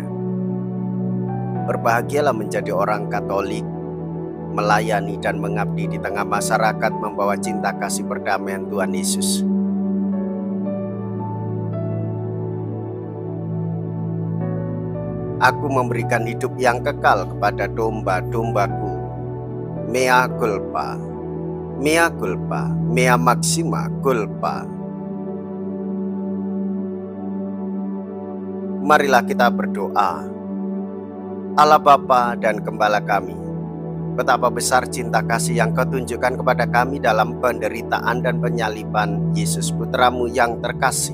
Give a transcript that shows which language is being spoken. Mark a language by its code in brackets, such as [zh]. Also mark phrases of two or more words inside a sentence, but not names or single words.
[id] Berbahagialah menjadi orang Katolik, melayani dan mengabdi di tengah masyarakat, membawa cinta kasih perdamaian Tuhan Yesus. Aku memberikan hidup yang kekal kepada domba-dombaku. [la] Mea culpa, mea culpa, mea maxima culpa. [id] Marilah kita berdoa. Allah Bapa dan Gembala kami, betapa besar cinta kasih yang Kau tunjukkan kepada kami dalam penderitaan dan penyaliban Yesus Putramu yang terkasih.